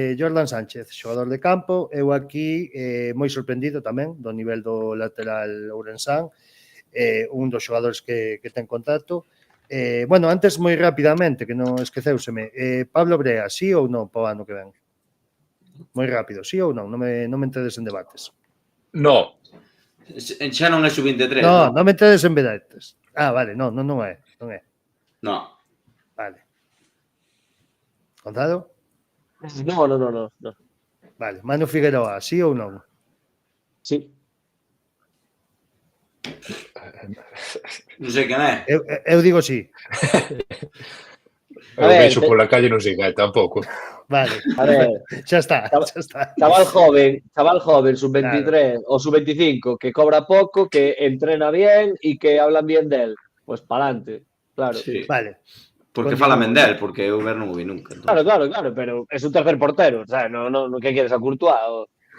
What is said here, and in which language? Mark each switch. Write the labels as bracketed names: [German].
[Galician] Jordan Sánchez, xogador de campo. Eu aquí moi sorprendido tamén do nivel do lateral ourensán. Un dos xogadores que ten contacto. Bueno, antes moi rapidamente, que non esqueceuseme. Pablo Brea, sí ou non para o ano que ven? Moi rápido, sí ou non? Non me entedes en debates. [Spanish] No. [Galician] Xa non é sub-23. Non me entedes en debates. Vale, non é. [Spanish] No. [Galician] Vale. Gonzalo? [Spanish] No. [Galician] Vale, Manu Figueroa, sí ou non? Sí. Non sei quen é. Eu digo sí. Eu vexo pola calle non sei que tampouco. Vale, a ver, xa está. [Spanish] Chaval joven, sub-23 o sub-25, que cobra poco, que entrena bien y que hablan bien de él. Pues pa'lante, claro. Sí. Vale. [Galician] Porque fala Mendel, porque eu ver non o vi nunca. Entonces. [Spanish] Claro, pero es un tercer portero, o sea, no, ¿qué quieres, a Courtois?